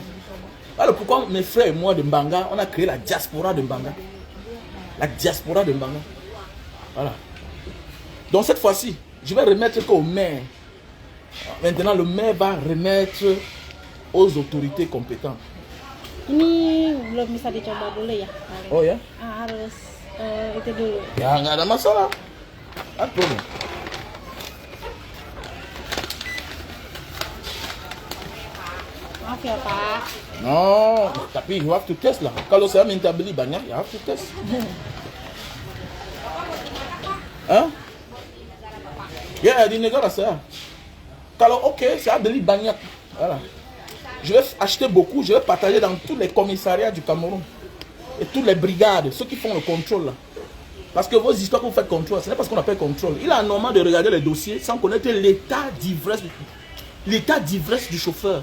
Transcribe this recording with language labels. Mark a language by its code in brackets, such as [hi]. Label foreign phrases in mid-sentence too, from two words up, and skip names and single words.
[fr] Voilà pourquoi mes frères et moi de Mbanga, on a créé la diaspora de Mbanga. La diaspora de Mbanga. Voilà. Donc cette fois-ci, je vais remettre qu'au maire. Maintenant, le maire va remettre aux autorités compétentes. [id] Ini belum bisa dicoba dulu ya. Oh ya? Harus itu dulu. Ya nggak ada masalah. [fr] Pas de problème. [id] Maaf ya Pak. Non, tapi [en] you have to test [id] lah. Kalau saya minta beli banyak, [en] you have to test. [fr] Hein? [id] Ya, di negara saya. Kalau ok, saya beli banyak. [fr] Voilà. Je vais acheter beaucoup, je vais partager dans tous les commissariats du Cameroun. Et toutes les brigades, ceux qui font le contrôle là. Parce que vos histoires que vous faites contrôle, ce n'est pas ce qu'on appelle contrôle. Il est anormal de regarder les dossiers sans connaître l'état d'ivresse du chauffeur.